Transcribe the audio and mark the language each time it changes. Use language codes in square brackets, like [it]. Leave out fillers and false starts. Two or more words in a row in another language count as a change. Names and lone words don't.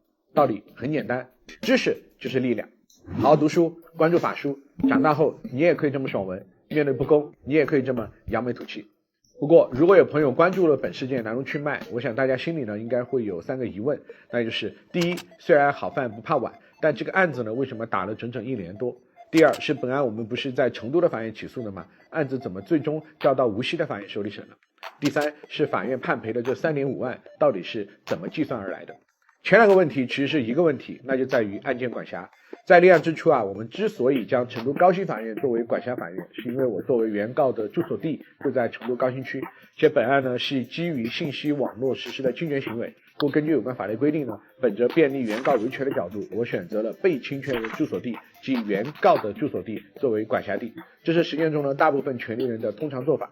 [zh] 道理很簡單，知識就是力量。好好讀書，關注法書，長大後你也可以這麼爽文，面對不公，你也可以這麼揚眉吐氣。不過，如果有朋友關注了本事件來龍去脈，我想大家心裡呢應該會有3個疑問，那就是第一，雖然好飯不怕晚，但這個案子呢為什麼打了整整1年多？第二是本案我們不是在成都的法院起訴的嗎？案子怎麼最終交到無錫的法院手裡審了？第三是法院判賠的這3.5萬到底是怎麼計算而來的？前2個問題其實是一個問題，那就在於案件管轄。在立案之初我們之所以將成都高新法院作為管轄法院，是因為我作為原告的住所地就在成都高新區，且本案呢是基於信息網絡實施的侵權行為，故根據有關法律規定呢，本着便利原告維權的角度，我選擇了被侵權人住所地及原告的住所地作為管轄地，這是實踐中呢大部分權利人的通常做法。